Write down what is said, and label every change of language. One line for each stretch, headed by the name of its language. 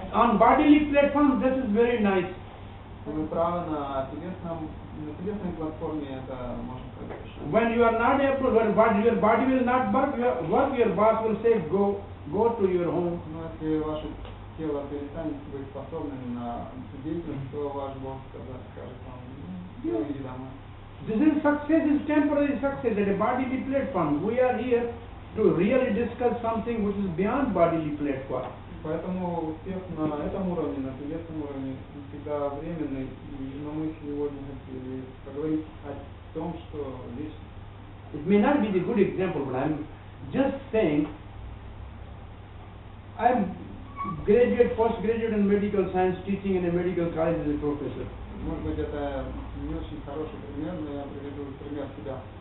English: On bodily platform, this is very nice.
Russian: Вы правы, на телесной платформе это можно сказать.
English: When you are not able, when your body will not work, your boss will say, go to your home.
Russian: Но если ваше тело перестанет быть способным на деятельность, то ваш босс скажет вам, иди домой.
English: This is success, is temporary success at a bodily platform. We are here to really discuss something which is beyond bodily platform.
Russian: Поэтому успех на этом уровне, на телесном уровне, всегда временный, но мы сегодня хотели поговорить о том, что здесь...
English: It may not be the good example, but I'm just saying, I'm graduate, postgraduate in medical science, teaching in a medical college as a professor.
Russian: Может быть, это не очень хороший пример, но я приведу пример себя.